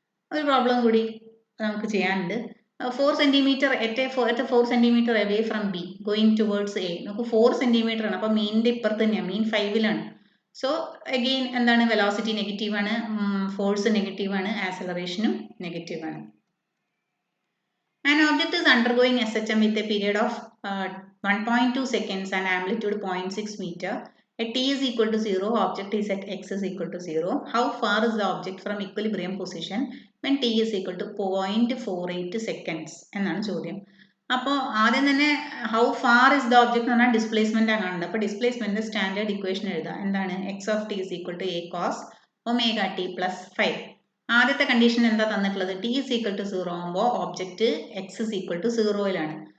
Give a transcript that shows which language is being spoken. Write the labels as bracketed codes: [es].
[ml] ഒരു പ്രോബ്ലം കൂടി നമുക്ക് ചെയ്യാനുണ്ട്. [en] 4 centimetre at 4 centimetre away from B going towards A. [ml] നമുക്ക് 4 സെന്റിമീറ്റർ ആണ്, അപ്പൊ മീനിന്റെ ഇപ്പുറത്ത് തന്നെയാണ്, മീൻ 5ലാണ്. സോ അഗെയിൻ എന്താണ്? വെലോസിറ്റി നെഗറ്റീവ് ആണ്, ഫോഴ്സ് നെഗറ്റീവ് ആണ്, ആക്സിലറേഷനും നെഗറ്റീവ് ആണ്. [en] An object is undergoing SHM with a period of 1.2 seconds and amplitude 0.6 meter. At t is equal to 0, object is at x is equal to 0. How far is the object from equilibrium position when t is equal to 0.48 seconds? [ml] എന്നാണ് ചോദ്യം. അപ്പോൾ ആദ്യം തന്നെ [en] how far is the object [ml] എന്ന് പറഞ്ഞാൽ displacement ആണ് കാണുന്നത്. അപ്പോൾ ഡിസ്പ്ലേസ്മെന്റ് സ്റ്റാൻഡേർഡ് ഇക്വേഷൻ എഴുതാം. എന്താണ്? [en] X of T is equal to A cos omega T plus 5. [ml] ആദ്യത്തെ കണ്ടീഷൻ എന്താ തന്നിട്ടുള്ളത്? [en] T is equal to 0 [ml] ആകുമ്പോൾ object X is equal to 0യിലാണ്.